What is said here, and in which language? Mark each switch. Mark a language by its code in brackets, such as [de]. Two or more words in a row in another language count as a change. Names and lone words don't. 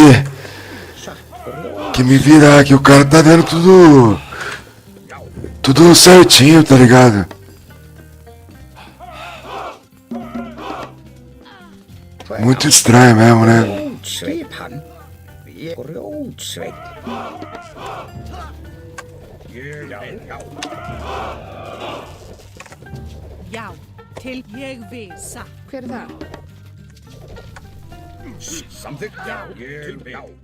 [pt] que me virar que o cara tá vendo tudo certinho, tá ligado? Muito estranho mesmo, né? [is] Grjótsveit hann. Ég grjótsveit. Já. Já, til ég vil satt. Hver er það? Samþykkt, já, ég vil.